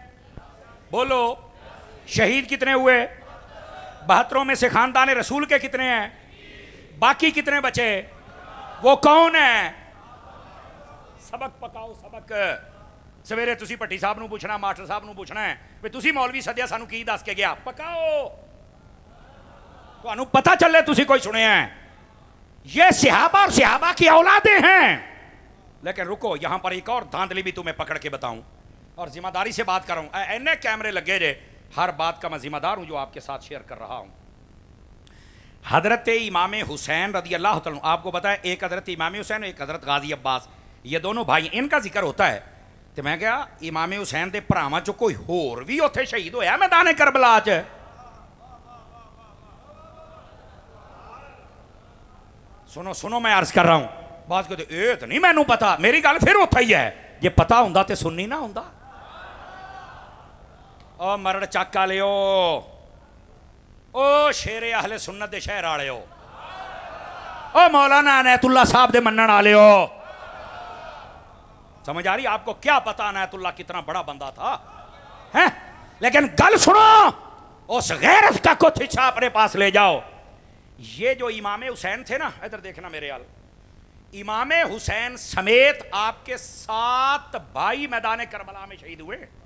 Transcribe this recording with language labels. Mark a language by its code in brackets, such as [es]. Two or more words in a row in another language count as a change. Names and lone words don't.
[ur] بولو. شہید کتنے ہوئے؟ 72 میں سے خاندان رسول کے کتنے ہیں؟ باقی کتنے بچے؟ وہ کون ہیں؟ سبق پکاؤ سبق. [pa] سویرے تسی پٹی صاحب نو پوچھنا, ماسٹر صاحب نو پوچھنا ہے کہ تسی مولوی سدیا سانو کی دس کے گیا. پکاؤ تو انو پتہ چلے تسی کوئی سنے ہیں. [ur] یہ صحابہ اور صحابہ کی اولادیں ہیں. لیکن رکو یہاں پر ایک اور دھاندلی بھی تمہیں پکڑ کے بتاؤں اور ذمہ داری سے بات کر رہا ہوں. [pa] اینے کیمرے لگے رہے, [ur] ہر بات کا میں ذمہ دار ہوں جو آپ کے ساتھ شیئر کر رہا ہوں. حضرت امام حسین [ar] رضی اللہ تعالیٰ, [ur] آپ کو پتا ہے ایک حضرت امام حسین ایک حضرت غازی عباس, یہ دونوں بھائی, ان کا ذکر ہوتا ہے. [pa] تو میں کہا امام حسین دے پراواں چ کوئی ہور بھی اوتھے شہید ہویا میدان کربلا چ. [ur] سنو سنو میں عرض کر رہا ہوں, [pa] بات کہتے اے تو نہیں مینوں پتا, میری گل پھر اوتھے ہی ہے, جے پتا ہوندا تے سننی نہ ہوندا. او مرڑ چک والےو, او شیر اہل سنت دے شہر والےو, او مولانا عنایت اللہ صاحب دے منن والےو. [ur] سمجھ آ رہی آپ کو؟ کیا پتا عنایت اللہ کتنا بڑا بندہ تھا ہیں, لیکن [pa] گل سنو, [ur] اس غیرت کا کچھ حصہ اپنے پاس لے جاؤ. یہ جو امام حسین تھے نا, ادھر دیکھنا میرے حال, امام حسین سمیت آپ کے 7 بھائی میدان کربلا میں شہید ہوئے.